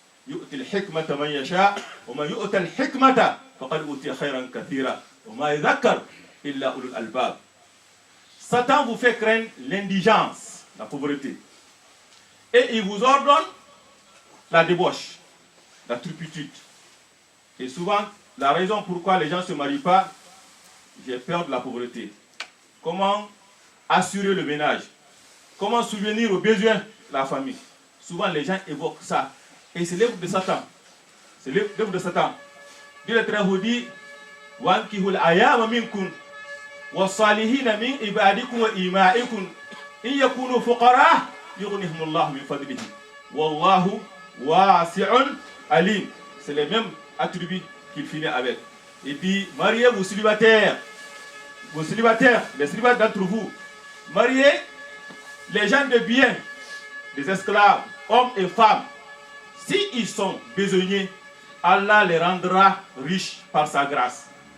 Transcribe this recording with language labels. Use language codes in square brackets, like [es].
[ar] يؤتي الحكمة من يشاء ومن يؤتى الحكمة فقد أوتي خيرا كثيرا وما يذكر إلا أولو الألباب. [fr] Satan vous fait craindre l'indigence, la pauvreté. Et il vous ordonne la débauche, la turpitude. Et souvent, la raison pourquoi les gens ne se marient pas, j'ai peur de la pauvreté. Comment assurer le ménage? Comment subvenir aux besoins de la famille? Souvent, les gens évoquent ça. Et c'est l'œuvre de Satan. C'est l'œuvre de Satan. Dieu le Très-Haut dit [ar] وَانْكِهُ الْأَيَامَ مِنْكُمْ وَالصَّالِحِينَ مِنْ عِبَادِكُمْ وَإِمَائِكُمْ إِنْ يَكُونُوا فُقَرَاءَ يُغْنِهِمُ اللَّهُ مِنْ فَضْلِهِ وَاللَّهُ وَاسِعٌ عَلِيمٌ. [fr] C'est les mêmes attributs qu'il finit avec. Il dit mariez vos célibataires, les célibataires d'entre vous, mariez les gens de bien, des esclaves, hommes et femmes. S'ils sont besognés, Allah les rendra riches par sa grâce.